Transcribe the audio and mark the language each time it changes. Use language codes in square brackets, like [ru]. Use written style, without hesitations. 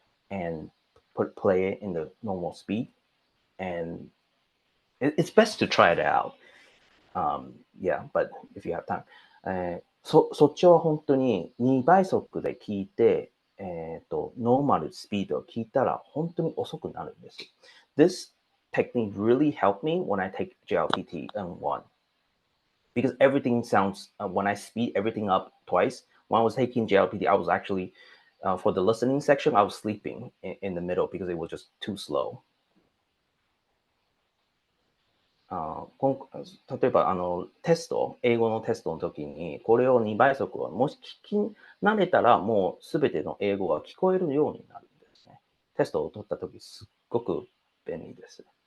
[en] And play it in the normal speed. And it's best to try it out. Yeah, but if you have time. [ja] そっちは本当に2倍速で聞いて、ノーマルスピードを聞いたら本当に遅くなるんです。 [en] This technique really helped me when I take JLPT N1 because everything sounds, when I speed everything up twice, when I was taking JLPT, I was actually, for the listening section, I was sleeping in the middle because it was just too slow. [ja] 例えば英語のテストの時に、これを2倍速をもし聞き慣れたら、もうすべての英語が聞こえるようになるんですね。テストを取った時、すっごく便利です。